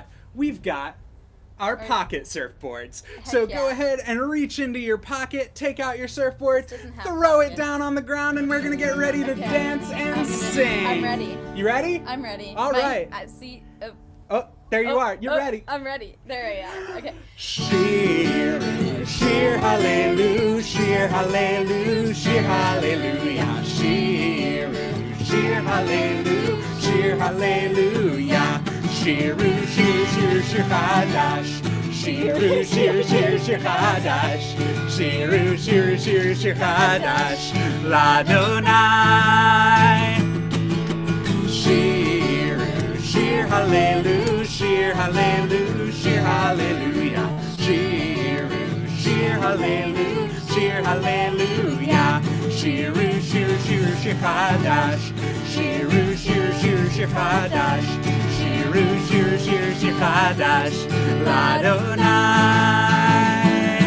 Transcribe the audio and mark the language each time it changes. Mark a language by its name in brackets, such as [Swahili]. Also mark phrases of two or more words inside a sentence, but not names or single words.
[English] We've got our pocket surfboards. So go ahead and reach into your pocket, take out your surfboard, throw it down on the ground, and we're going to get ready to dance and sing. I'm ready. You ready? I'm ready. All right. See. Oh, there you are. You're ready. I'm ready. There I am. Okay. [Hebrew] שיר שיר הללויה שיר הללויה שיר הללויה שיר שיר הללויה שיר הללויה שירו שיר שיר שיר, חדש שירו שיר שיר שיר חדש שירו שיר שיר שיר חדש לה. שיר שיר הללויה שיר הללויה שיר הללויה שיר שיר הללויה שיר הללויה שירו שיר שיר שיר חדש שירו שיר שיר שיר חדש שירו שיר שיר שיר חדש לה.